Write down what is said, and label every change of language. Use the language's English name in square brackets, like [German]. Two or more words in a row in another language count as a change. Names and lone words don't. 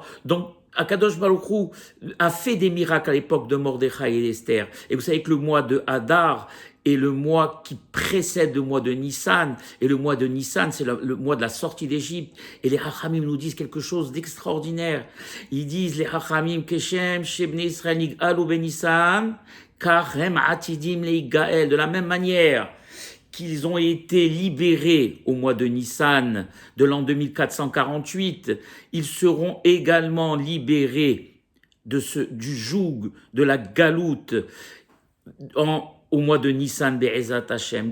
[French] Donc Akadosh Baruch Hu a fait des miracles à l'époque de Mordechai et d'Esther. Et vous savez que le mois de Hadar est le mois qui précède le mois de Nissan. Et le mois de Nissan, c'est le mois de la sortie d'Égypte. Et les Hachamim nous disent quelque chose d'extraordinaire. Ils disent, les Hachamim, [Hebrew] כשם שבני ישראל נגאלו בניסן כך הם עתידים ליגאל. [French] De la même manière qu'ils ont été libérés au mois de Nissan de l'an 2448, ils seront également libérés du joug de la galoute au mois de Nissan [Hebrew] בעזרת השם.